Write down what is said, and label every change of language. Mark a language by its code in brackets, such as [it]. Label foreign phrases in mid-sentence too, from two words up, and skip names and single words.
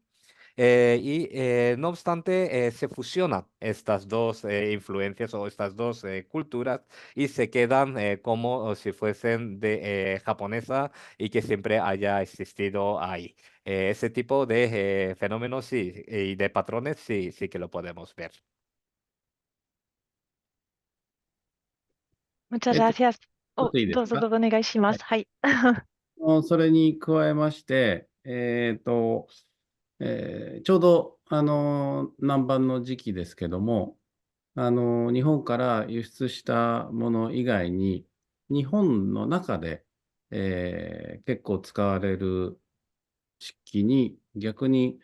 [es] No obstante, se fusionan estas dos influencias o estas dos culturas y se quedan como si fuesen de japonesa y que siempre haya existido ahí. Ese tipo de fenómenos sí, y de patrones sí, sí que lo podemos ver. Muchas [ja] ちょっ [es] gracias. [ja] といいですか？どうぞどうぞお願いしまはい。す。はい。それに加えまして、ちょうど、南蛮の時期ですけども、日本から輸出したもの以外に、日本の中で、結構使われる漆器に、逆に